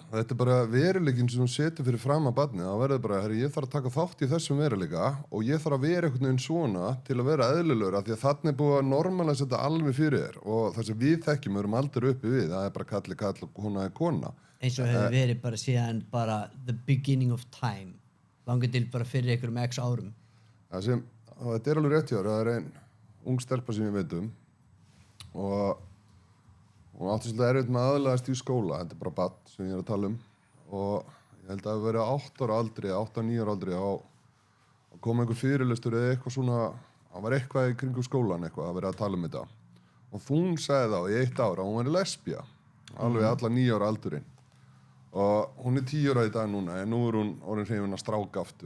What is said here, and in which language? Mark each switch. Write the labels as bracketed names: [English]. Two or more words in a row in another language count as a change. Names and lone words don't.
[Icelandic] Þetta er bara veruleikinn sem þú setur fyrir fram að barnið. Það verður bara, herri, ég þarf að taka þátt í þessum veruleika og ég þarf að vera einhvern veginn svona til að vera eðlilegur, af því að þarna er búið að normalæsa þetta alveg fyrir þér og það sem við þekkjum, við erum aldrei uppi við, það er bara kalli kall og kona er kona. Eins og hefur verið bara síðan bara [English] the beginning of time, [Icelandic] langar til bara fyrir einhverjum x árum. Þetta er alveg rétt hjá þér, það er ein ung stelpa sem ég veit og hún átti svolítið erfitt með aðlagast í skóla, þetta er bara barn sem ég er að tala og ég held að það hafi verið 8 ára aldri, 8-9 ára aldri að koma einhver fyrirlestur eða eitthvað svona, það var eitthvað í kringum skólan eitthvað að vera að tala þetta og hún sagði þá í 1 ára að hún væri lesbía, alveg alla 9 ára aldurinn og hún er 10 ára í dag núna en nú er hún orðin hrifin að strák aftur.